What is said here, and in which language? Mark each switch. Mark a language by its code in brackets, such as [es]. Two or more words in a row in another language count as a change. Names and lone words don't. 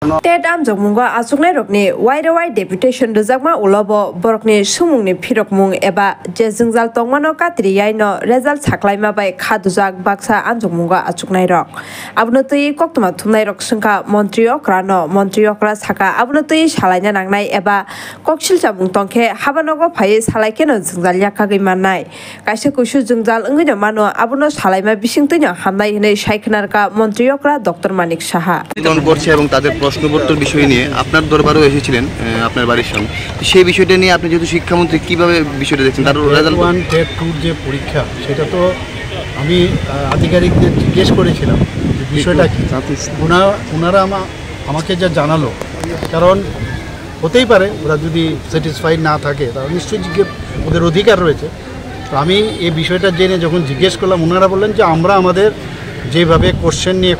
[trp] टेट आमजोंमुंगा आसुकनाय रकनि वाइरवाइ डेपुटेशन रोजाकमा उलाबो बरकनि सुमुंनि फिरकमुं एबा जे जोंजाल तंमानो कात्रियाइनो रेजाल्ट साख्लायमा बाय खादुजाक बाक्सा आमजोंमुंगा आसुकनाय रक आबनो तै कक्तमा थुमनाय रक संखा मन्त्रि अक्रा साका आबनो तै सालायना नांनाय एबा कक्सिलचा मुंतंखे हाबानगो फायै सालायकेनो जोंजाल याकागै माननाय काइसे कुसु जोंजाल अंगैनो मानो आबनो सालायमा बिसिंतैनो हामनाय हनै सायखनारका मन्त्रि अक्रा डक्टर मानिक साहा [bn] করছে এবং তাদের প্রশ্নপত্র বিষয় নিয়ে আপনার দরবারেও এসেছিলেন আপনার বাড়ির সঙ্গে সেই বিষয়টা নিয়ে আপনি যেহেতু শিক্ষামন্ত্রী কিভাবে বিষয়টা দেখছেন তার রেজাল্ট 1 টেট 2 যে পরীক্ষা সেটা তো আমি আধিকারিকদের জিজ্ঞেস করেছিলাম যে বিষয়টা কি ওনারা আমাকে যা জানালো কারণ হতেই পারে ওরা যদি স্যাটিসফাইড না থাকে তাহলে নিশ্চয়ই ওদের অধিকার রয়েছে তো আমি এই বিষয়টা জেনে যখন জিজ্ঞেস করলাম ওনারা বললেন যে আমরা আমাদের যেভাবে কোশ্চেন নিয়ে